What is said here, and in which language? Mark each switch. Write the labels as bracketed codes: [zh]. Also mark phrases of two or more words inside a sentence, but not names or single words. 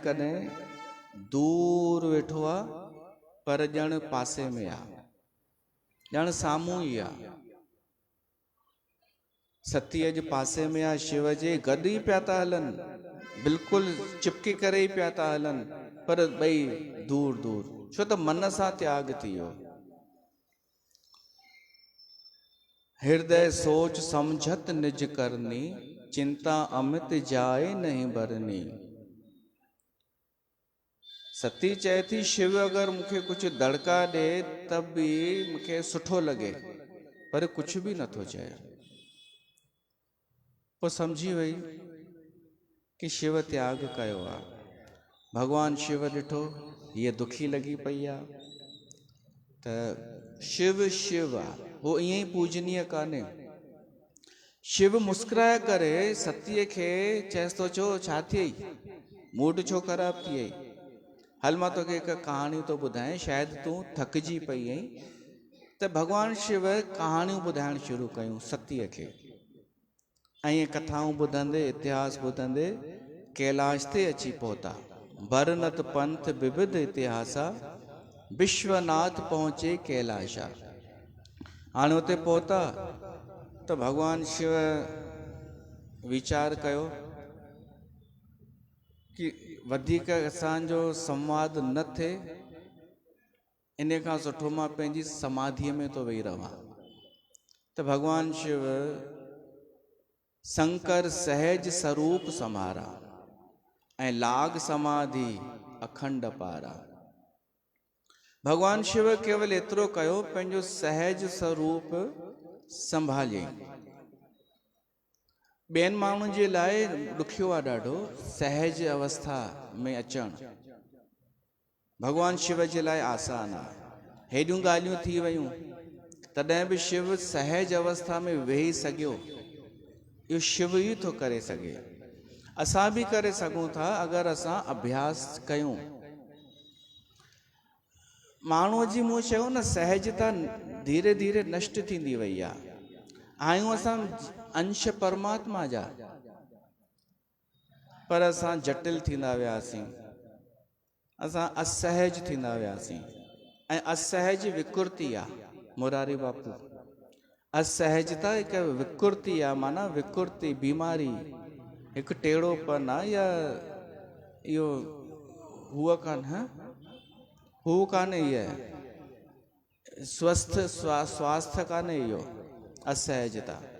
[sd] कॾहिं दूर वेठो आहे पर ॼण पासे में आहे ॼण साम्हूं ई आहे। सती अॼु पासे में आहे, शिव जे गॾु ई पिया था हलनि, बिल्कुलु चिपकी करे ई पिया था हलनि, पर ॿई दूर दूर, छो त मन सां त्याग थी वियो। [awa] हृदय सोच समझत निज करनी, चिंता अमित जाए नहीं बरनी। [sd] सती चए थी शिव अगरि मूंखे कुझु दड़का ॾे त बि मूंखे सुठो लॻे, पर कुझु बि नथो चए। पोइ सम्झी वई कि शिव त्याग कयो आहे। भॻवान शिव ॾिठो हीअ दुखी लॻी पई आहे, त शिव शिव आहे, उहो ईअं ई पूजनीय कान्हे। शिव मुस्कुराए करे सतीअ खे चएसि थो, छो छा थियई, मूड छो ख़राब थी वई? हल मां तोखे हिकु कहाणी थो ॿुधायां, शायदि तूं थकिजी पई आहीं। त भॻवान शिव कहाणियूं ॿुधाइणु शुरू कयूं सतीअ खे, ऐं कथाऊं ॿुधंदे, इतिहास ॿुधंदे कैलाश ते अची पहुता। [awa] बरनत पंथ विविध इतिहासा, विश्वनाथ पहुचे कैलाशा। [sd] हाणे उते पहुता त भॻवान शिव वीचार कयो कि वधीक असांजो संवाद न थिए, इन खां सुठो मां पंहिंजी समाधीअ में थो वेही रहां। त भॻवान शिव शंकर [awa] सहज स्वरूप समारा [sd] ऐं [awa] लाग समाधि अखंड पारा। [sd] भॻवान शिव केवल एतिरो कयो, पंहिंजो सहज स्वरूप संभालियईं। ॿियनि माण्हुनि जे लाइ ॾुखियो आहे ॾाढो सहज अवस्था में अचणु, भॻवान शिव जे लाइ आसान आहे। हेॾियूं ॻाल्हियूं थी वयूं तॾहिं बि शिव सहज अवस्था में वेही सघियो, इहो शिव ई थो करे सघे। असां बि करे सघूं था अगरि असां अभ्यास कयूं। माण्हूअ जी मूं चयो न सहजता धीरे धीरे नष्ट थींदी वई आहे। आहियूं असां अंश परमात्मा जा, पर असां जटिल थींदा वियासीं, असां असहज थींदा वियासीं। ऐं असहज विकृति आहे मुरारी बापू, असहजता हिकु विकृति आहे, माना विकृति बीमारी, हिकु टेढ़ोपन आहे, या इहो हूअ कान्हे, इहा स्वास्थ्य कान्हे, इहो असहजता।